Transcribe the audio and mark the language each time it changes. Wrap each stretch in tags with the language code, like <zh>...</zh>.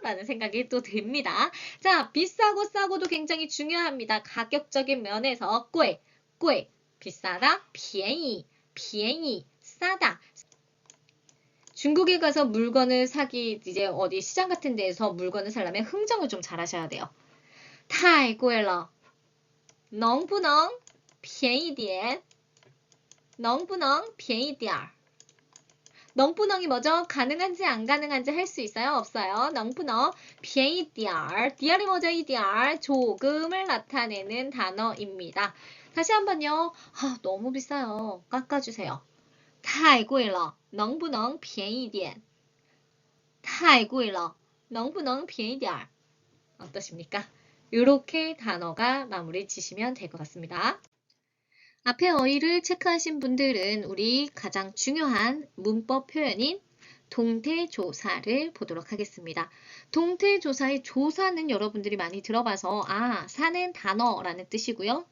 <ko>라는 생각이 또 듭니다. 자, 비싸고 싸고도 굉장히 중요합니다. 가격적인 면에서 꽤, 비싸다, 便宜, 싸다. 중국에 가서 물건을 이제 어디 시장 같은 데에서 물건을 사려면 흥정을 좀 잘 하셔야 돼요.</ko> <zh>太贵了能不能便宜点能不能便宜点 能不能</zh> <ko>이 뭐죠? 가능한지 안 가능한지 할 수 있어요? 없어요?</ko> <zh>能不能便宜点</zh> <ko>디알이 뭐죠? 이 디알 조금을 나타내는 단어입니다. 다시 한번요. 너무 비싸요. 깎아주세요.</ko> <zh>太贵了能不能便宜点太贵了能不能便宜点</zh> <ko>어떠십니까? 이렇게 단어가 마무리 지시면 될 것 같습니다. 앞에 어휘를 체크하신 분들은 우리 가장 중요한 문법 표현인 동태조사를 보도록 하겠습니다. 동태조사의 조사는 여러분들이 많이 들어봐서 사는 단어라는 뜻이고요.</ko>